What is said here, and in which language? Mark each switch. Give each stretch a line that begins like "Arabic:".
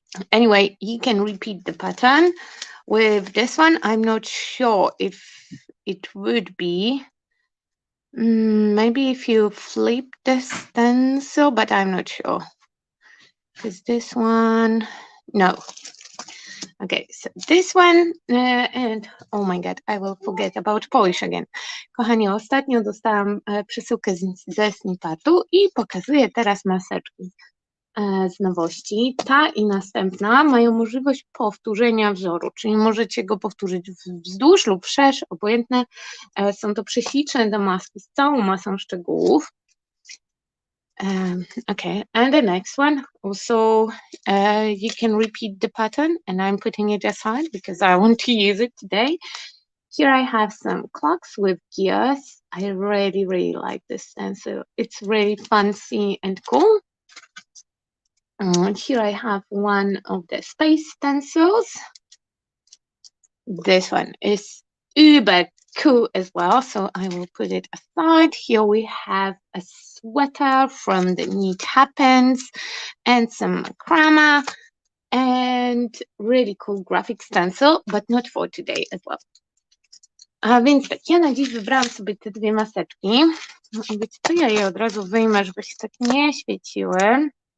English: Anyway, you can repeat the pattern. With this one, I'm not sure if it would be, maybe if you flip the stencil, but I'm not sure. Because this one, no. Okay, so this one, and oh my god, I will forget about Polish again.
Polish: Kochani, ostatnio dostałam przesyłkę ze Snippatu i pokazuję teraz maseczki z nowości. Ta i następna mają możliwość powtórzenia wzoru, czyli możecie go powtórzyć wzdłuż lub wszerz, obojętne. Są to prześliczne damaski z całą masą szczegółów.
English: Okay, and the next one also you can repeat the pattern, and I'm putting it aside because I want to use it today. Here I have some clocks with gears. I really like this stencil. It's really fancy and cool. Here I have one of the space stencils. This one is uber cool as well, so I will put it aside. Here we have a sweater from the Neat Happens and some macrame and really cool graphic stencil, but not for today as well.
Polish: A więc tak, ja na dziś wybrałam sobie te dwie maseczki. No i wiecie co, ja je od razu wyjmę, żeby się tak nie świeciły.